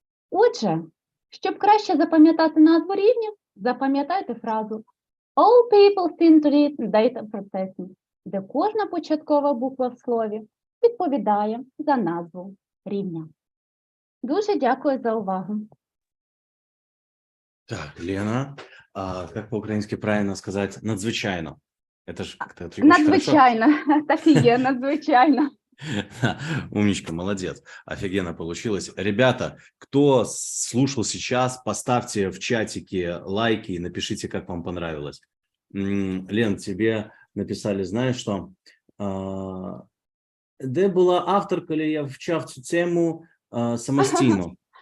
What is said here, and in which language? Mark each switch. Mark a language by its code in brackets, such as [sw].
[uk] Отже, щоб краще запам'ятати назву рівнів, запам'ятайте фразу [en] All people seem to read data processing, [uk] де кожна початкова буква в слові відповідає за назву рівня. Дуже дякую за увагу. [ru] Так, Лена, а как по-украински правильно сказать «надзвичайно»? Это же как-то очень хорошо. [uk] Надзвичайно, так і є, надзвичайно. [ru] Умничка, молодец. Офигенно получилось. Ребята, кто слушал сейчас, поставьте в чатике лайки и напишите, как вам понравилось. Лен, тебе написали, знаешь что? [uk] Де була автор, коли я вчав цю тему самостійно?